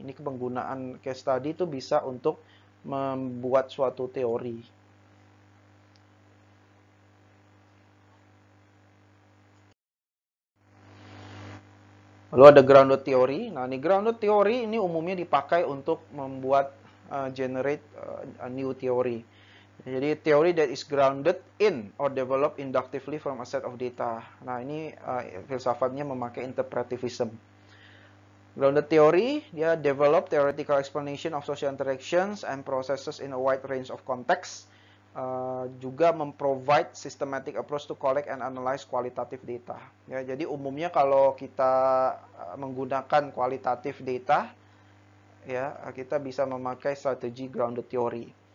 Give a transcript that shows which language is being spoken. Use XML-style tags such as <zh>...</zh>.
<id>Ini penggunaan case study itu bisa untuk membuat suatu teori. Lalu ada grounded theory. Nah, ini grounded theory ini umumnya dipakai untuk membuat</id> <en>generate a new theory.</en> <id>Jadi teori</id> <en>that is grounded in or developed inductively from a set of data.</en> <id>Nah, ini filsafatnya memakai interpretivism.</id> <en>Grounded theory, dia develop theoretical explanation of social interactions and processes in a wide range of contexts.</en> <id>Juga memprovide</id> <en>systematic approach to collect and analyze qualitative data.</en> <id>Ya, jadi umumnya kalau kita menggunakan qualitative data, ya kita bisa memakai strategi grounded theory.</id>